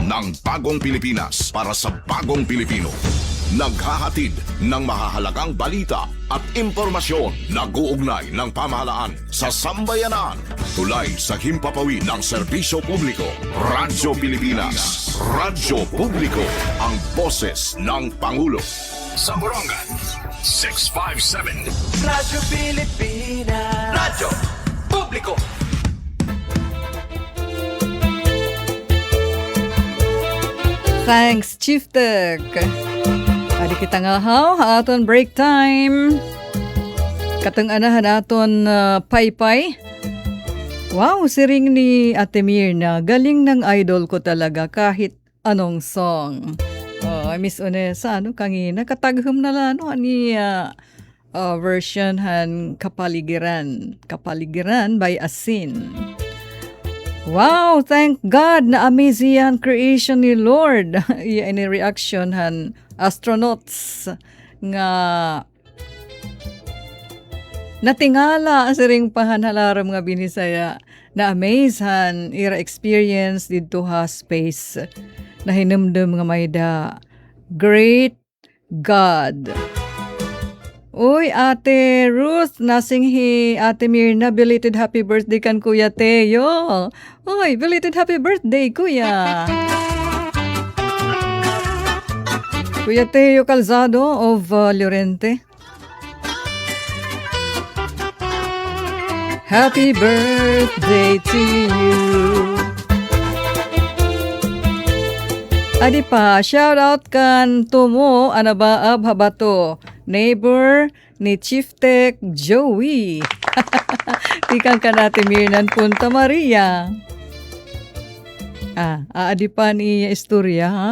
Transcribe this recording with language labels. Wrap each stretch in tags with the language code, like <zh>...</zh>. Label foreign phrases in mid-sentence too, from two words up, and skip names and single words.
<tl>Ng bagong Pilipinas para sa bagong Pilipino. Naghahatid ng mahahalagang balita at impormasyon na guugnay ng pamahalaan sa sambayanan. Tulay sa himpapawid ng serbisyo publiko. Radyo Pilipinas. Radyo Publiko. Ang boses ng Pangulo. Sa Borongan, 657. Radyo Pilipinas. Radyo Publiko.</tl> <en>Thanks, Chief Tech.</en> <war>Adi kita nga aton break time. Katong anahan aton paypay. Wow, siring ni Ate Mirna.</war> <tl>Galing ng idol ko talaga kahit anong song.</tl> <war>Oh, Miss Onesa, kangina kataghum na lang ni version han Kapaligiran by Asin. Wow,</war> <en>thank God</en> <war>na amazing yan creation ni Lord. Yan ni reaction han astronauts nga natingala siring pahanhalaram nga binisaya na amaze han ira experience dito ha space na hinumdum nga may da</war> <en>great God.</en> <war>Uy, Ate Ruth, nasinghi Ate Mirna,</war> <en>belated happy birthday</en> <war>kan Kuya Teo.</war> <en>Uy, belated happy birthday, Kuya. Kuya Teo Calzado of Llorente. Happy birthday to you.</en> <war>Adi pa,</war> <en>shout out</en> <war>kan Tumo Anabaab Habato, neighbor ni Chief Tech Joey. Tikang ka natin Mirnan Punta Maria. Adi pa ni istorya ha?</war>